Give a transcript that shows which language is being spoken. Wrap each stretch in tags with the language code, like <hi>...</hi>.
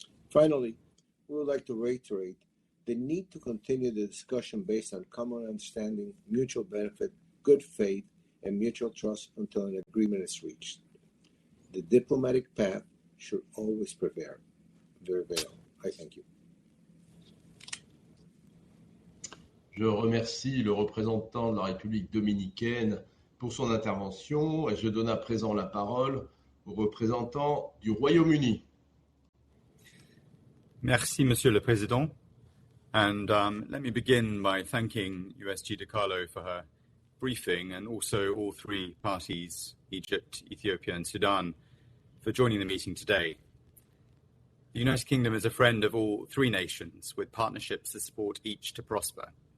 <en>Finally, we would like to reiterate the need to continue the discussion based on common understanding, mutual benefit, good faith, and mutual trust until an agreement is reached. The diplomatic path should always prevail. I thank you.</en> <fr>Je remercie le représentant de la République dominicaine pour son intervention et je donne à présent la parole au représentant du Royaume-Uni. Merci, Monsieur le Président.</fr> <en>And let me begin by thanking USG DiCarlo for her briefing, and also all three parties, Egypt, Ethiopia and Sudan, for joining the meeting today. The United Kingdom is a friend of all three nations, with partnerships that support each to prosper.</en>